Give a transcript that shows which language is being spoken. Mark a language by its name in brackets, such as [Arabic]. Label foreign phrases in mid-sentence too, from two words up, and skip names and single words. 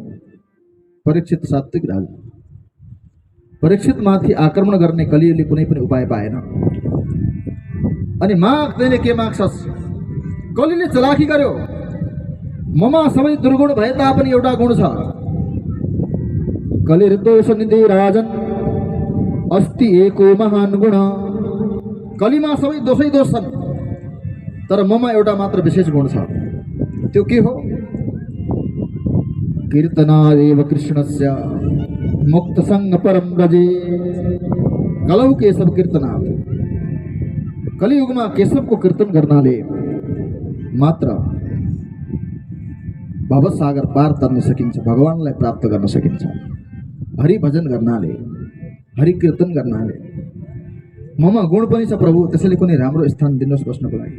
[Nepali] परीक्षित सात्विक राजा। परीक्षित माथि आक्रमण गर्ने कलीले कुनै पनि उपाय पाएन। अनि माग्दैले के माग्छस्? कलीले चलाखी गर्यो। ममा सबै दुर्गुण भए तापनि एउटा गुण छ, [Sanskrit] कलिर्दोष निधि राजन अस्ति एको महान गुण। [Nepali] कलीमा सबै दोषै दोष छन्, तर ममा एउटा मात्र विशेष गुण छ। त्यो के हो? [Sanskrit] कीर्तनादेव कृष्णस्य मुक्त संग परम ब्रजे। कलौ केशव कीर्तनाथ। [Nepali] कलियुगमा केशवको कीर्तन गर्नाले मात्र भवसागर पार तर्न सकिन्छ, भगवानलाई प्राप्त गर्न सकिन्छ। हरि भजन गर्नाले, हरि कीर्तन गर्नाले। ममा गुण पनि छ प्रभु, त्यसैले कुनै राम्रो स्थान दिनुहोस् बस्नको लागि।